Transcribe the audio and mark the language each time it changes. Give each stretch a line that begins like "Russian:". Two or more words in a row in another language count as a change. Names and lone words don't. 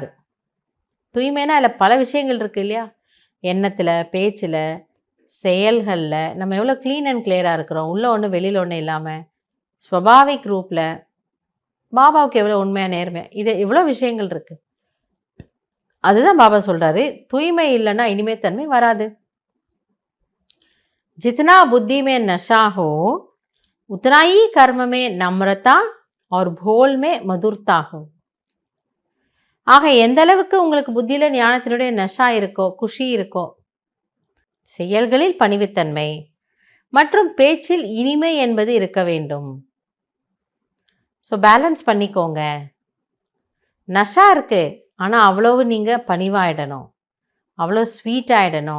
Tamil: தூய்மைனா அதில் பல விஷயங்கள் இருக்குது இல்லையா? எண்ணத்தில், பேச்சில், செயல்களில் நம்ம எவ்வளோ
English: clean and clear
Tamil: இருக்கிறோம். உள்ளே ஒன்று வெளியில் ஒன்று இல்லாமல்
Hindi: स्वाभाविक रूप
Tamil: பாபாவுக்கு எவ்வளோ உண்மையாக நேர்மையாக, இது எவ்வளோ விஷயங்கள் இருக்குது. அதுதான் பாபா சொல்கிறாரு, தூய்மை இல்லைன்னா இனிமைத்தன்மை வராது.
Hindi: जितना बुद्धि में नशा हो उतना ही कर्म में नम्रता और भोल में मधुरता हो.
Tamil: ஆக எந்த அளவுக்கு உங்களுக்கு புத்தியில் ஞானத்தினுடைய நஷா இருக்கோ, குஷி இருக்கோ, செயல்களில் பணிவுத்தன்மை மற்றும் பேச்சில் இனிமை என்பது இருக்க வேண்டும்.
English: so balance
Tamil: பண்ணிக்கோங்க. நஷா இருக்கு, ஆனால் அவ்வளவு நீங்கள் பணிவாயிடணும், அவ்வளோ ஸ்வீட் ஆகிடணும்.